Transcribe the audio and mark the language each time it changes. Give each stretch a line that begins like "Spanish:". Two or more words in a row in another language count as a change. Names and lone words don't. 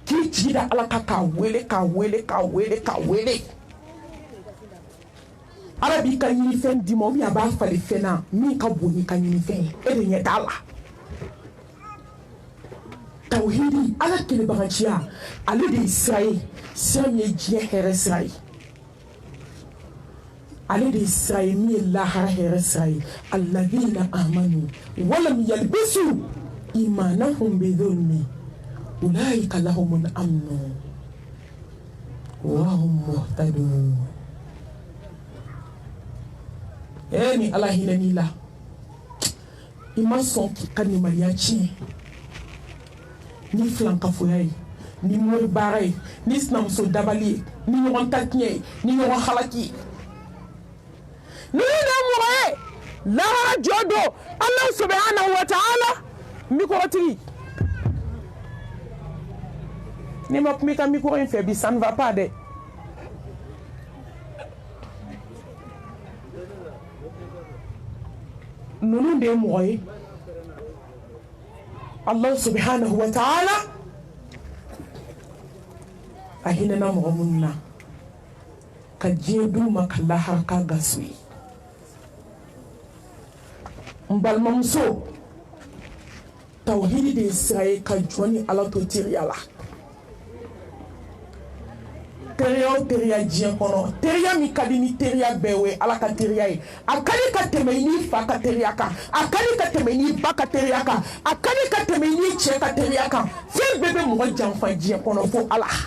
Bambara: jigida ala ka wele ala b'i ka ɲinifɛn d'i ma
French: ou bien
Bambara: a b'a fali fɛn na min ka bon n'i ka ɲinifɛn ye e de ɲɛ t'a la tawhidi ala kelebaganciya ale de ye sira ye sira min ye diɲɛ hɛrɛ sira ye ale de ye sira ye min ye lahara hɛrɛ sira ye
Arabic: الذين آمنوا ولم يلبسوا إيمانهم بظلم أولئك لهم الأمن وهم مهتدون.
Bambara: Ni ala hinɛ n'i la i ma sɔn k'i ka nimaniya tiɲɛ ni filankafoya ye ni mori baara ye ni sinamuso dabali ye ni ɲɔgɔn ta tiɲɛ ye ni ɲɔgɔn halaki ye ninnu de ye mɔgɔ ye lahara jɔ don ala
Arabic: سبحانه وتعالى
Bambara: mikɔrɔtigi ni ma kuma i ka mikɔrɔ in fɛ bi
French: ça ne va pas
Bambara: dɛ. Nunu de mɔgɔ ye
Arabic: الله سبحانه وتعالى
Bambara: a hinɛna mɔgɔ minnu na ka diɲɛ d'u ma ka lahara ka gaso ye n balimamuso tawhidi de ye sira ye ka jɔn ni ala to teriya la teriya o teriya diɲɛ kɔnɔ teriya min ka di ni teriya bɛɛ o ye ala ka teriya ye a ka di ka tɛmɛ i n'i fa ka teriya kan a ka di ka tɛmɛ i n'i ba ka teriya kan a ka di ka tɛmɛ i n'i cɛ ka teriya kan fɛn bɛɛ bɛ mɔgɔ janfa diɲɛ kɔnɔ fo ala